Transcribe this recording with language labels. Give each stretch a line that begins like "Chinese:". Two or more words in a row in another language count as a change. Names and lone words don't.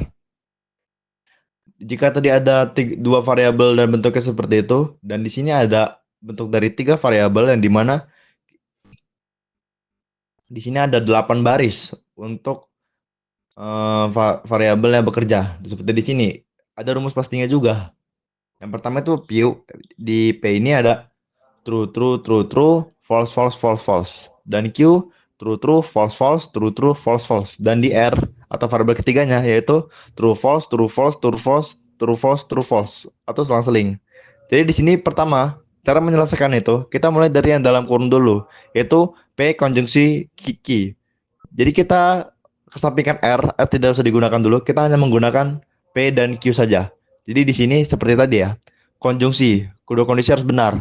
Indonesian: Jika tadi ada dua variabel dan bentuknya seperti itu, dan di sini ada bentuk dari tiga variabel yang dimana di sini ada 8 baris untuk variabel yang bekerja. Seperti di sini ada rumus pastinya juga. Yang pertama itu P, di P ini ada
English: true, true, true, true, false, false, false, false. Dan Q, true, true, false, false, true, true, false, false.
Indonesian: Dan di R atau variabel ketiganya yaitu
English: true, false, true, false, true, false, true, false, true, false.
Indonesian: Atau selang-seling. Jadi di sini pertama cara menyelesaikan itu, kita mulai dari yang dalam kurung dulu, yaitu P konjungsi Q. Jadi kita kesampingkan R tidak usah digunakan dulu, kita hanya menggunakan P dan Q saja. Jadi di sini seperti tadi ya, konjungsi, kedua kondisi harus benar.